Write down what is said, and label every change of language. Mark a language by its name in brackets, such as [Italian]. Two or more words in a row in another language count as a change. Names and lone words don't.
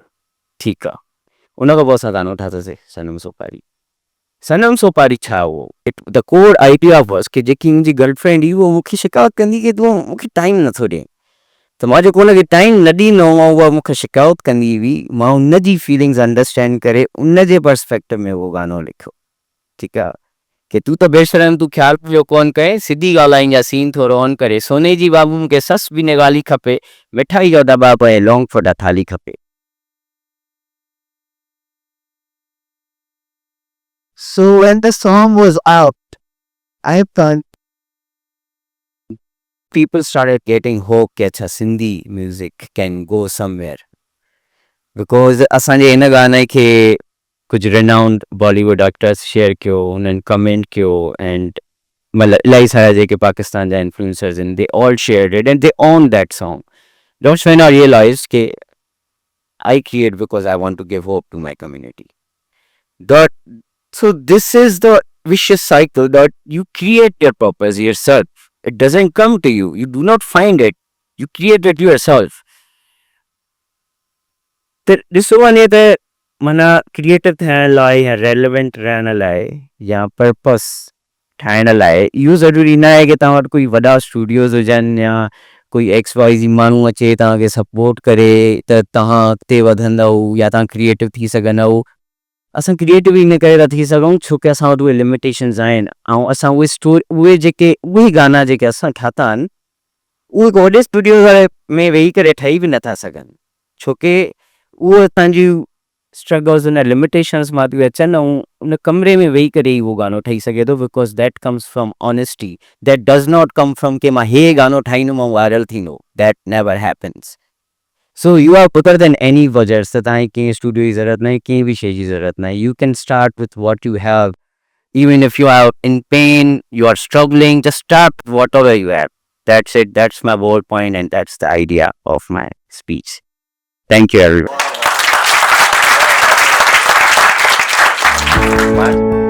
[Sindhi] ठीक आहे. उनखां पोइ असां गानो ठाहियोसीं सनम सोपारी. सनम सोपारी छा हो? [English] the core idea was [Sindhi] कि जेकी मुंहिंजी गर्लफ्रेंड हुई उहो मूंखे शिकायत कंदी कि तूं मूंखे टाइम नथो ॾिए. त मां जेको हुनखे टाइम न ॾींदो हुअमि उहा मूंखे शिकायत कंदी हुई. मां उनजी [English] feelings understand [Sindhi] करे उनजे पर्सपेक्टिव में उहो गानो लिखियो. ठीकु आहे कि तूं त बेशरम तूं ख़्यालु पियो कोन कए सिधी ॻाल्हाईंजा सीन थोरो ऑन करे सोने जी बाबू मूंखे सस बि न ॻाल्हि खपे मिठाई जो दॿा पए लौंग फोटा थाली खपे. [English] So when the song was out, I thought people started getting hope [Sindhi] कि अच्छा सिंधी [English] music can go somewhere. [Sindhi] Because असांजे हिन गाने खे कुझु [English] renowned Bollywood actors share [Sindhi] कयो उन्हनि कमेंट कयो and मतलब इलाही सारा जेके पाकिस्तान जा influencers आहिनि [English] they all shared it and they owned that song. That's when I realized कि I create because I want to give hope to my community. That so this is the vicious cycle that you create your purpose yourself. It doesn't come to you. You do not find it. You create it yourself. [Sindhi] त ॾिसो वञे त माना क्रिएटिव थियण लाइ या रेलेवेंट रहण लाइ या पर्पस ठाहिण लाइ इहो ज़रूरी न आहे कि तव्हां वटि कोई वॾा स्टूडियोज़ हुजनि या कोई XYZ माण्हू अचे तव्हांखे सपोर्ट करे त तव्हां अॻिते वधंदव या तव्हां क्रिएटिव थी सघंदव. असां क्रिएटिव इन करे था थी सघूं छो कि असां वटि उहे लिमिटेशन्स आहिनि ऐं असां उहे गाना जेके असां ठाता आहिनि उहे वॾे स्टूडियो में वेही करे ठही बि नथा सघनि छो कि उहो तव्हांजी स्ट्रगल्स उन लिमिटेशन्स मां थियूं अचनि ऐं उन कमरे में वेही करे ई उहो गानो ठही सघे थो [English] because that comes from honesty. that does not come from [Sindhi] कि मां हे गानो ठाहींदुमि ऐं वायरल थींदो. [English] that never happens. So you are better than any [Sindhi] वजर्स त तव्हांखे कंहिं स्टूडियो जी ज़रूरत न आहे कंहिं बि शइ जी ज़रूरत न आहे. [English] You can start with what you have. Even if you are in pain, you are struggling, just start with whatever you have. That's it. That's my whole point and that's the idea of my speech. Thank you everyone.